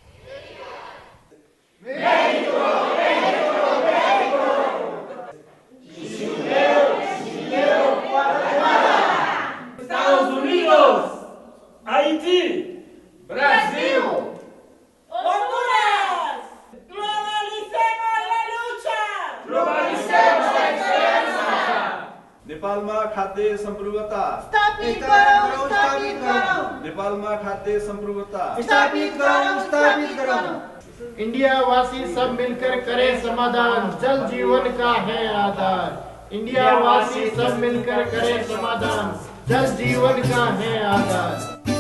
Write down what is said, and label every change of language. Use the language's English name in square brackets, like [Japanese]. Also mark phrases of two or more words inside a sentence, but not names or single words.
[Spanish] Estados Unidos, Haití, Brasil, Honduras. Globalicemos la lucha. Globalicemos la esperanza. [Nepali] नेपालमा खाद्य सम्प्रभुता स्थापित गरौँ, स्थापित गरौँ। नेपालमा खाद्य सम्प्रभुता स्थापित गरौँ, स्थापित गरौँ। [Hindi] इंडिया वासी सब मिलकर करें समाधान, जल जीवन का है आधार। इंडिया वासी सब मिलकर करें समाधान, जल जीवन का है आधार।